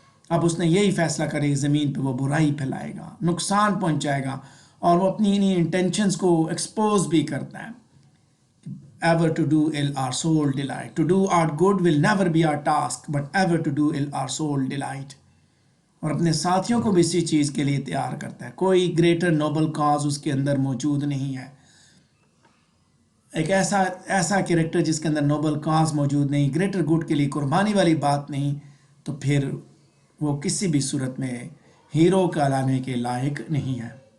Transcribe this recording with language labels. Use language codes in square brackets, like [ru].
[ur] اب اس نے یہی فیصلہ کرے کہ زمین پہ وہ برائی پھیلائے گا، نقصان پہنچائے گا، اور وہ اپنی انہیں انٹینشنز کو ایکسپوز بھی کرتا ہے. [en] Ever to do ill our soul delight. To do our good will never be our task, but ever to do ill our soul delight. [ur] اور اپنے ساتھیوں کو بھی اسی چیز کے لیے تیار کرتا ہے. کوئی گریٹر نوبل کاز اس کے اندر موجود نہیں ہے. ایک ایسا کریکٹر جس کے اندر نوبل کاز موجود نہیں، گریٹر گڈ کے لیے قربانی والی بات نہیں، تو پھر وہ کسی بھی صورت میں ہیرو کہلانے کے لائق نہیں ہے.